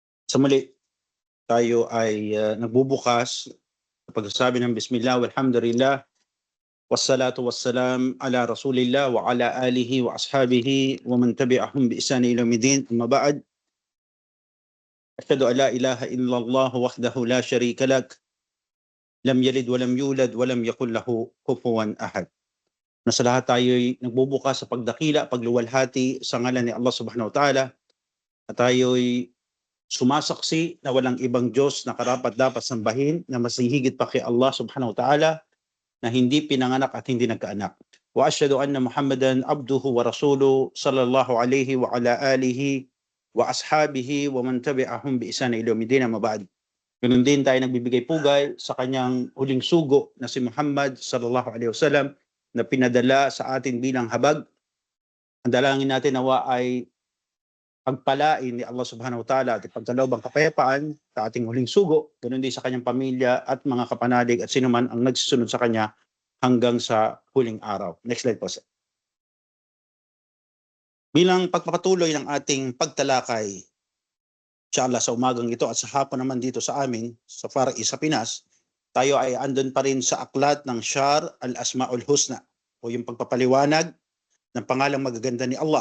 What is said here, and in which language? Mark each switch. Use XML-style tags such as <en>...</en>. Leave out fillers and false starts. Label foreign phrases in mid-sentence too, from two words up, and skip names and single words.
<tl>Sa muli, tayo ay nagbubukas sa pagsasabi ng</tl> <ar>بسم الله والحمد لله والصلاة والسلام على رسول الله وعلى آله وأصحابه ومن تبعهم بإحسان إلى يوم الدين. أما بعد. أشهد أن لا إله إلا الله وحده لا شريك له لم يلد ولم يولد ولم يكن له كفوا أحد.</ar> <tl>Na sa lahat tayo ay nagbubukas sa pagdakila, pagluwalhati sa ngalan ni Allah</tl> <ar>سبحانه وتعالى,</ar> <tl>at tayo ay sumasaksi na walang ibang Diyos na karapat-dapat sambahin na mas higit pa kay Allah</tl> <ar>سبحانه وتعالى,</ar> <tl>na hindi pinanganak at hindi nagkaanak.</tl> <ar>وأشهد أن محمدا عبده ورسوله صلى الله عليه وعلى آله وأصحابه ومن تبعهم بإحسان إلى يوم الدين. أما بعد.</ar> <tl>Ganun din tayo nagbibigay pugay sa kanyang huling sugo na si Muhammad</tl> <ar>صلى الله عليه وسلم</ar> <tl>na pinadala sa atin bilang habag. Ang dalangin natin nawa ay pagpalain ni Allah</tl> <ar>سبحانه وتعالى</ar> <tl>at ipagkaloob ang kapayapaan sa ating huling sugo, ganoon din sa kanyang pamilya at mga kapanalig at sino man ang nagsusunod sa kanya hanggang sa huling araw.</tl> <en>Next slide po, sir.</en> <tl>Bilang pagpapatuloy ng ating pagtalakay, inshallah sa umagang ito at sa hapon naman dito sa amin, sa Far East sa Pinas, tayo ay andun pa rin sa aklat ng Syar al-Asma'ul Husna o yung pagpapaliwanag ng pangalang magaganda ni Allah.</tl>